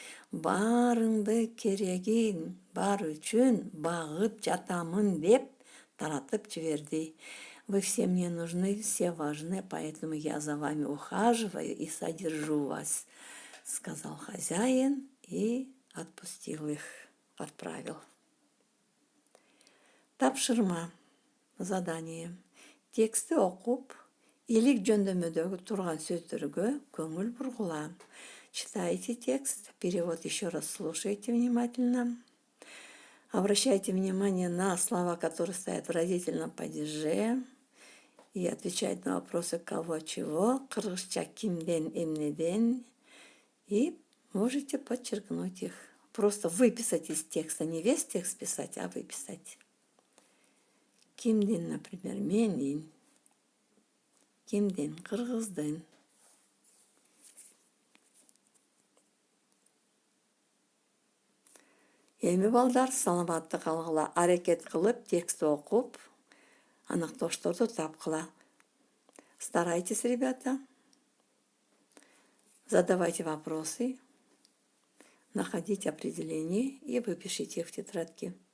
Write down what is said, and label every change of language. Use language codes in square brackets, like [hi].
[ky] Барыңды керегин бар үчүн багып жатамын деп таратып жиберди. [ru] Вы все мне нужны, все важны, поэтому я за вами ухаживаю и содержу вас, сказал хозяин и отпустил их, отправил. [ky] Тапшырма. Задание. Тексти окуп, илик жөндөмөдөгү турган сөздөргө көңүл бургула. [ru] Читайте текст, перевод еще раз слушайте внимательно. Обращайте внимание на слова, которые стоят в родительном падеже, и отвечать на вопросы кого, чего, [ky] кыргызча кимден, эмнеден, [ru] и можете подчеркнуть их. Просто выписать из текста, не весь текст писать, а выписать. [ky] Кимден, например, менин, кимден, кыргыздын. Эми балдар саламатты калгыла, аракет кылып, текстти окуп, анактоошторду тапкыла. [ru] Старайтесь, ребята. Задавайте вопросы, находите определения и выпишите их в тетрадке.